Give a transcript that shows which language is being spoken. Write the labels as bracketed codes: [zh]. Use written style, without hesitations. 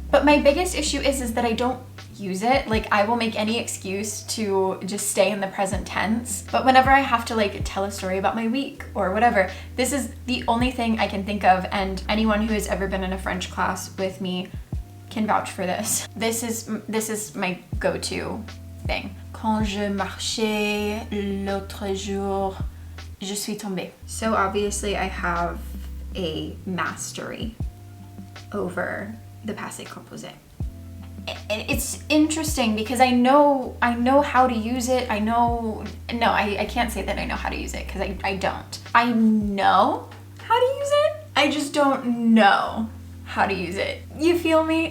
[en] But my biggest issue is that I don't use it. Like I will make any excuse to just stay in the present tense. But whenever I have to like tell a story about my week or whatever, this is the only thing I can think of, and anyone who has ever been in a French class with me can vouch for this. This is my go-to thing. [fr] Quand je marchais l'autre jour, je suis tombée. [en] So obviously I have a mastery over the passé composé. It's interesting because I know how to use it. I can't say that I know how to use it because I don't. I know how to use it. I just don't know how to use it. You feel me?